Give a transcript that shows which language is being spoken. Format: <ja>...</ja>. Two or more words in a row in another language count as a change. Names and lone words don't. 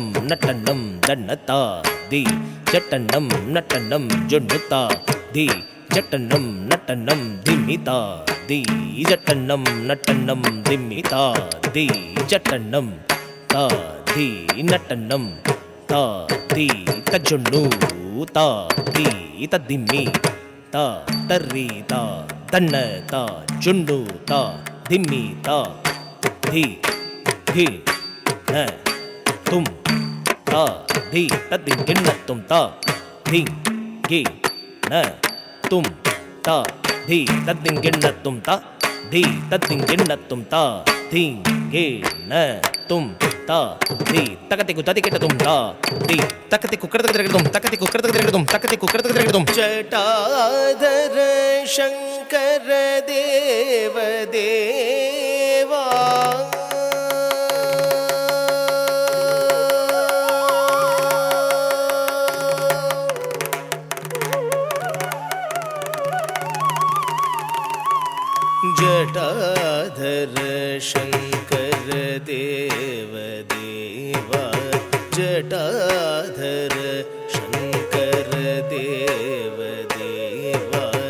<sa>नट्टन्नं दन्नता दी जट्टन्नं नट्टन्नं जुन्नुता दी जट्टन्नं नट्टन्नं दिम्मीता दी जट्टन्नं नट्टन्नं दिम्मीता दी जट्टन्नं ता दी नट्टन्नं ता दी तज्जुन्नु ता दी तद्दिम्मी ता तर्री ता दन्न ता जुन्नु ता दिम्मी ता दी धी ನ ತುಂ ತಾ ಧೀ ತದ್ದಿಂ ಗಿಣ್ಣ ತುಂ ತಾ ಧಿಂ ಗಿ ನ ತುಂ ತಾ ಧೀ ತದ್ದಿಂ ಗಿಣ್ಣ ತುಂ ತಾ ಧೀ ತದ್ದಿಂ ಗಿಣ್ಣ ತುಂ ತಾ ಧಿಂ ಗಿ ನ ತುಂ ತಾ ಧೀ ತಕತಿಕು ತದಿಕಿಟ ತುಂ ತಾ ಧೀ ತಕತಿಕು ಕಡತಗದಗದಂ ತಕತಿಕು ಕಡತಗದಗದಂ ತಕತಿಕು ಕಡತಗದಗದಂ जटाधर शंकर देव देवा जटाधर शंकर देव देवा जटाधर शंकर देव देवा</sa>